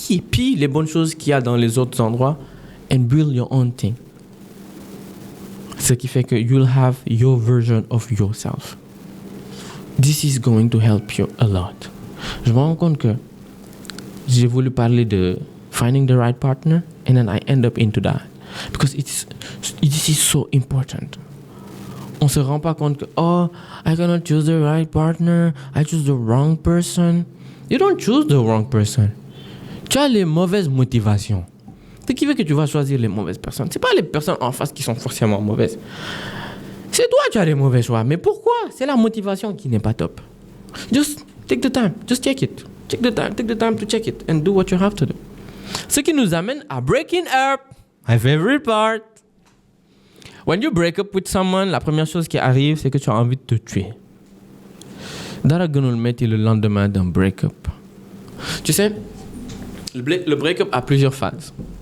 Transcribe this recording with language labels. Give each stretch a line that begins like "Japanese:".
French: Puis les bonnes choses qu'il y a dans les autres endroits
English: and build your own thing.
French: Ce qui fait que
English: you'll have your version of yourself. This is going to help you a lot.
French: Je me rends compte que j'ai voulu parler de
English: finding the right partner and then I end up into that. Because this is so important.
French: On se rend pas compte que, oh,
English: I cannot choose the right partner, I choose the wrong person. You don't choose the wrong person.
French: Tu as les mauvaises motivations. Ce qui veut que tu vas choisir les mauvaises personnes. C'est pas les personnes en face qui sont forcément mauvaises. C'est toi qui as les mauvais choix. Mais pourquoi? C'est la motivation qui n'est pas top.
English: Just take the time. Just check it. Take the time to check it and do what you have to do.
French: Ce qui nous amène à
English: breaking up. My favorite part. When you break up with someone,
French: la première chose qui arrive, c'est que tu as envie de te tuer.
Wolof: Dara gënul metti
French: le lendemain d'un break-up. Tu sais, le break-up a plusieurs phases.